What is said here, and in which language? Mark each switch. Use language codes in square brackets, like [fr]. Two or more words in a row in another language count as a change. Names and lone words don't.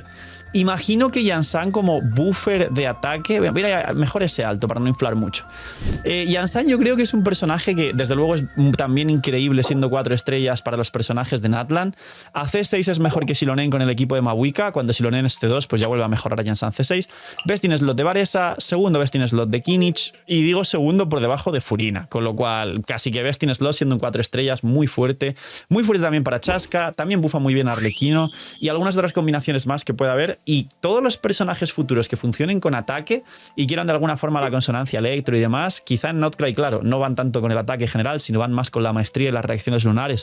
[es] Imagino que Yansan como buffer de ataque, mira, mejor ese alto para no inflar mucho. Yansan yo creo que es un personaje que desde luego es también increíble siendo 4 estrellas para los personajes de Natlan. A C6 es mejor que Silonen con el equipo de Mabuika, cuando Silonen es C2 pues ya vuelve a mejorar a Yansan C6. [en] Best in slot [es] de Varesa, segundo [en] best in slot [es] de Kinich y digo segundo por debajo de Furina, con lo cual casi que [en] best in slot [es] siendo un 4 estrellas muy fuerte también para Chaska, también bufa muy bien a Arlequino y algunas otras combinaciones más que pueda haber. funcionar. Y todos los personajes futuros que funcionen con ataque y quieran de alguna forma la consonancia electro y demás, quizá en Notcry, claro, no van tanto con el ataque general, sino van más con la maestría y las reacciones lunares.